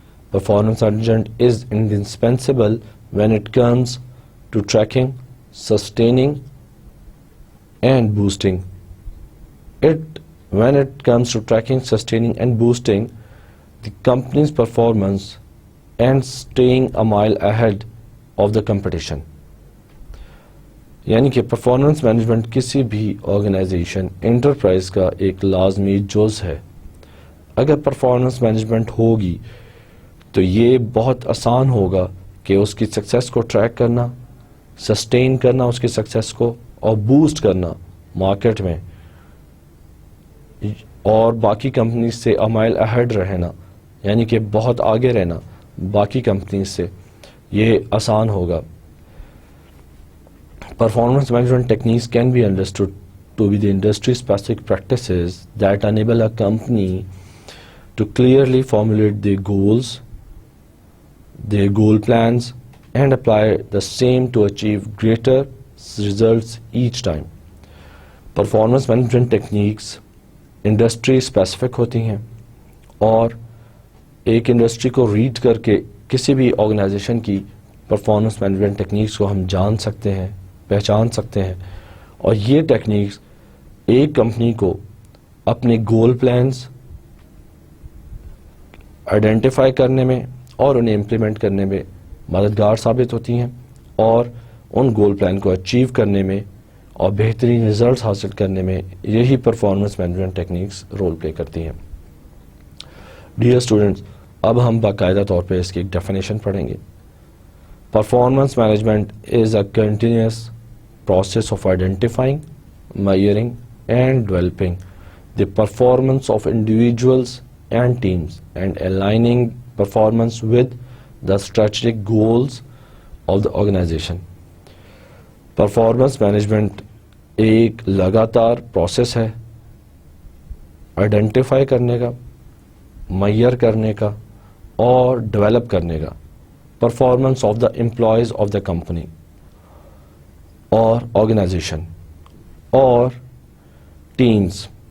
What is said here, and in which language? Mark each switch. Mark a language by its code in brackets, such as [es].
[en] Performance management is indispensable when it comes to tracking, sustaining, and boosting. When it comes to tracking, sustaining, and boosting the company's performance and staying a mile ahead of the competition. [ur] یعنی کہ performance management کسی بھی organization enterprise کا ایک لازمی جز ہے. اگر پرفارمنس مینجمنٹ ہوگی تو یہ بہت آسان ہوگا کہ اس کی سکسیس کو ٹریک کرنا، سسٹین کرنا اس کی سکسیس کو، اور بوسٹ کرنا مارکیٹ میں، اور باقی کمپنیز سے [en] a mile ahead [ur] رہنا، یعنی کہ بہت آگے رہنا باقی کمپنیز سے، یہ آسان ہوگا. [en] Performance management techniques can be understood to be the industry-specific practices that enable a company to clearly formulate their goals, their goal plans, and apply the same to achieve greater results each time. Performance management techniques industry-specific [ur] ہوتی ہیں اور ایک industry کو red کر کے کسی بھی organization کی پرفارمنس مینجمنٹ ٹیکنیکس کو ہم جان سکتے ہیں، پہچان سکتے ہیں، اور یہ ٹیکنیکس ایک کمپنی کو اپنے گول پلانز آئیڈینٹیفائی کرنے میں اور انہیں امپلیمنٹ کرنے میں مددگار ثابت ہوتی ہیں، اور ان گول پلان کو اچیو کرنے میں اور بہترین ریزلٹس حاصل کرنے میں یہی performance management techniques role play کرتی ہیں. ڈیئر اسٹوڈنٹس، اب ہم باقاعدہ طور پہ اس کی ایک ڈیفینیشن پڑھیں گے. [en] Performance management is a continuous process of identifying, measuring, and developing the performance of individuals and teams and aligning performance with the strategic goals of the organization. [ur] Performance management ایک لگاتار پروسیس ہے identify کرنے کا، mayor کرنے کا اور develop کرنے کا [en] performance of the employees of the company [ur] اور آرگنائزیشن اور ٹیمز،